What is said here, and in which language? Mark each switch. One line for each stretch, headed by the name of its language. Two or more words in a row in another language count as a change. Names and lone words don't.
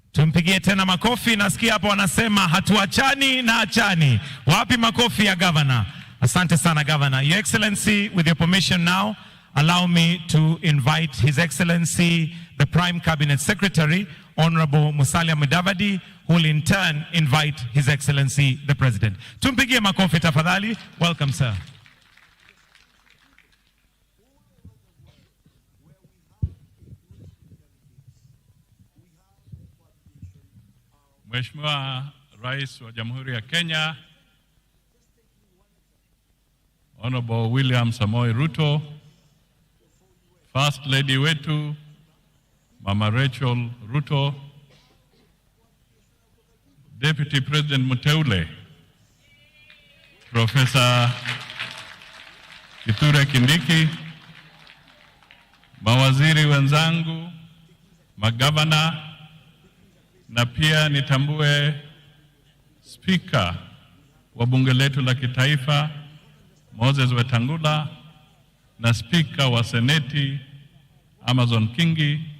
Swahili: Tumpigie tena makofi. Nasikia hapo wanasema hatuachani na achani. Wapi makofi ya governor? Asante sana governor.
English: Your Excellency, with your permission now, allow me to invite His Excellency, the Prime Cabinet Secretary, Honorable Musalia Mudavadi, who will in turn invite His Excellency, the President.
Swahili: Tumpigie makofi tafadhali.
English: Welcome, sir.
Swahili: Mheshimiwa Rais wa Jamhuri ya Kenya, Honorable William Samoei Ruto,
English: First Lady
Swahili: wetu Mama Rachel Ruto,
English: Deputy President Muteule Professor Kithure Kindiki,
Swahili: mawaziri wenzangu, magavana, na pia nitambue Speaker wa bunge letu la kitaifa Moses Wetangula na Speaker wa Seneti Amazon Kingi,